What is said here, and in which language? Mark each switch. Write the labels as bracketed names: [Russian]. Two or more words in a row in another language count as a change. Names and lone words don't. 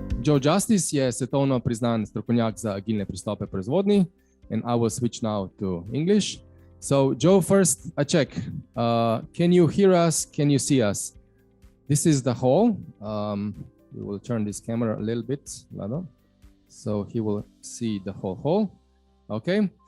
[Slovenian] Joe Justice je svetovno priznan strokovnjak za agilne pristope proizvodnji, [English] and I will switch now to English. So Joe, first a check. Can you hear us? Can you see us? This is the hall. We will turn this camera a little bit, Lado, so he will see the whole hall. Okay.